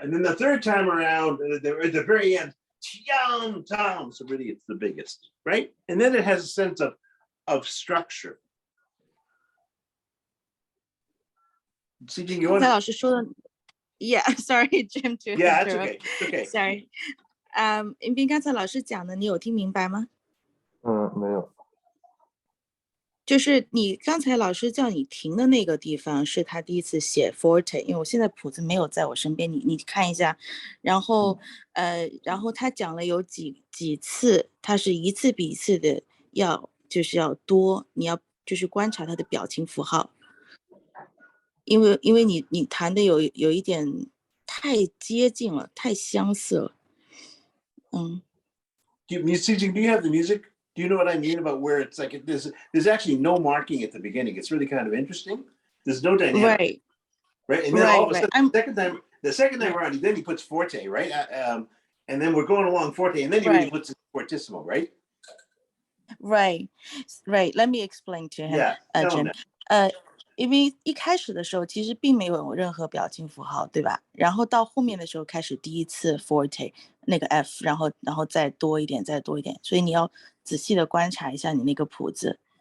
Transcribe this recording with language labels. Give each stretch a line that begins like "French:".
English: And then the third time around, at the very end, so really it's the biggest, right? And then it has a sense of structure. You want
Chinese: 蔡老师说的
English: ，Yeah, sorry, Jim, to Yeah, it's interrupt. okay. It's okay. Sorry.
Chinese: 云斌刚才老师讲的，你有听明白吗？没有。就是你刚才老师叫你停的那个地方，是他第一次写 forte， 因为我现在谱子没有在我身边，你看一下，然后他讲了有几次，他是一次比一次的要多，你要就是观察他的表情符号，因为你弹的有一点太接近了，太相似了，
English: Do you have the music? Do you know what I mean about where it's like there's actually no marking at the beginning? It's really kind of interesting. There's no dynamic, right? And then all of a sudden, the second time around, then he puts forte, right? And then we're going along forte, and then he really puts fortissimo, right? Right. Let me explain to him. Yeah, Jim.
Chinese: 因为一开始的时候其实并没有任何表情符号，对吧？然后到后面的时候开始第一次 forte 那个 F， 然后再多一点，所以你要仔细的观察一下你那个谱子。